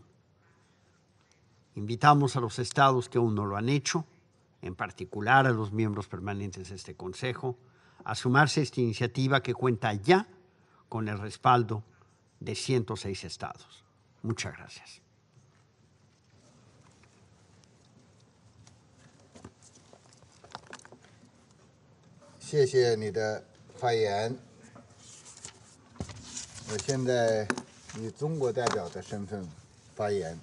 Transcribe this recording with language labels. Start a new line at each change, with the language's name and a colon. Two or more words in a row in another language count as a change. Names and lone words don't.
Spanish: Invitamos a los estados que aún no lo han hecho, en particular a los miembros permanentes de este Consejo, a sumarse a esta iniciativa que cuenta ya con el respaldo de 106 estados. Muchas gracias.
Chinese: 谢谢你的发言。我现在以中国代表的身份发言。